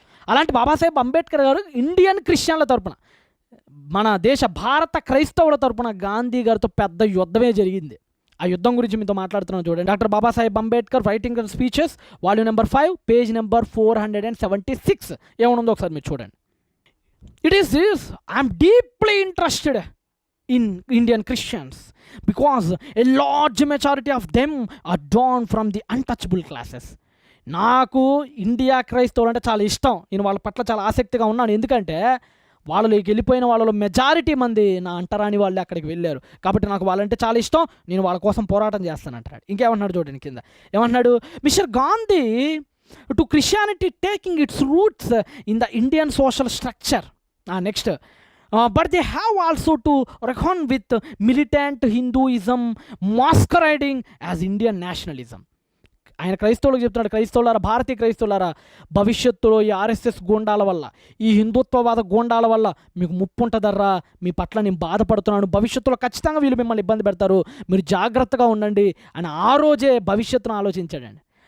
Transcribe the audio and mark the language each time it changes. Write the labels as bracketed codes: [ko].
[te] అలాంటి బాబాసాహెబ్ అంబేద్కర్ గారు ఇండియన్ క్రిస్టియన్ల తరపున, మన దేశ భారత క్రైస్తవుల తరపున గాంధీ గారితో పెద్ద యుద్ధమే జరిగింది. ఆ యుద్ధం గురించి మీతో మాట్లాడుతున్నాను చూడండి. Doctor Babasaheb Ambedkar writing and speeches volume number 5 page number 476 ఏమనుందో ఒకసారి మీరు చూడండి. [en] It is this, I'm deeply interested in Indian Christians because a large majority of them are drawn from the untouchable classes. [te] నాకు ఇండియా క్రైస్తవులు అంటే చాలా ఇష్టం, నేను వాళ్ళ పట్ల చాలా ఆసక్తిగా ఉన్నాను. ఎందుకంటే వాళ్ళలోకి వెళ్ళిపోయిన వాళ్ళలో మెజారిటీ మంది నా అంటరాని వాళ్ళు అక్కడికి వెళ్ళారు, కాబట్టి నాకు వాళ్ళంటే చాలా ఇష్టం, నేను వాళ్ళ కోసం పోరాటం చేస్తానంటాడు. ఇంకేమన్నాడు చూడండి కింద, ఏమన్నాడు, [en] Mister Gandhi to Christianity taking its roots in the Indian social structure. Next, but they have also to reckon with militant Hinduism masquerading as Indian nationalism. [te] ఆయన క్రైస్తవులకు చెప్తున్నాడు, క్రైస్తవులారా, భారతీయ క్రైస్తవులారా, భవిష్యత్తులో ఈ ఆర్ఎస్ఎస్ గూండాల వల్ల, ఈ హిందుత్వవాద గూండాల వల్ల మీకు ముప్పు ఉంటుందర్రా, మీ పట్ల నేను బాధపడుతున్నాను, భవిష్యత్తులో ఖచ్చితంగా వీళ్ళు మిమ్మల్ని ఇబ్బంది పెడతారు, మీరు జాగ్రత్తగా ఉండండి అని ఆ రోజే భవిష్యత్తును ఆలోచించాడండి.